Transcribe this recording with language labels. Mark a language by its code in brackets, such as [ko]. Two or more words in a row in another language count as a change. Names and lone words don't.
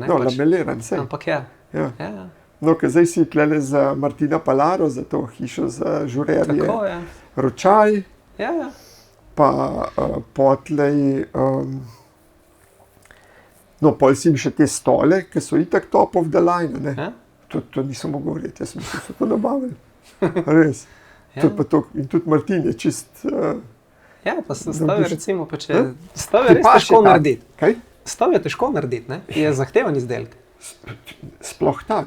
[sl] No, lameliran, sej. Ampak ja. Ja. Ja, ja. No, ker zdaj si tlele za Martina Palaro, za to hišo za žurerje, Tako, ja. ročaj, Ja, ja. pa potlej, no, pol si še te stole, ki so itak [en] top of the line, [sl] ne? Ja. To nisem mogel govoriti, jaz mislim, da so to nabavili. Res. Ja. To je pa to, in tudi Martin je čist... Ja, pa stav je Dobiš- recimo, pa če... Ja? Stav Ti je res paše težko tak. narediti. Kaj? Stav je težko narediti, ne? Je zahteven izdelek. Sploh tak.